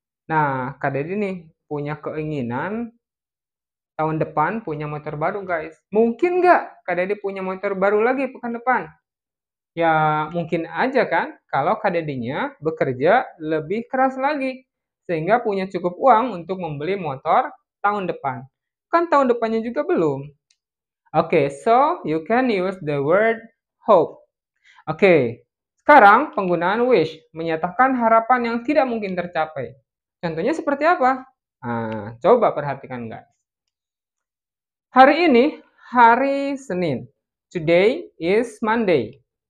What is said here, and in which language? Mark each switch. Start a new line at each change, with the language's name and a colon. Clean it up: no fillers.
Indonesian: Nah, Kak Dedi nih punya keinginan tahun depan punya motor baru, guys. Mungkin nggak Kak Dedi punya motor baru lagi pekan depan? Ya, mungkin aja kan kalau Kak Dedinya bekerja lebih keras lagi sehingga punya cukup uang untuk membeli motor tahun depan. Kan tahun depannya juga belum.
English: Oke, so you can use the word hope.
Indonesian: Oke, sekarang penggunaan wish menyatakan harapan yang tidak mungkin tercapai. Contohnya seperti apa? Nah, coba perhatikan guys. Hari ini hari Senin.
English: Today is Monday.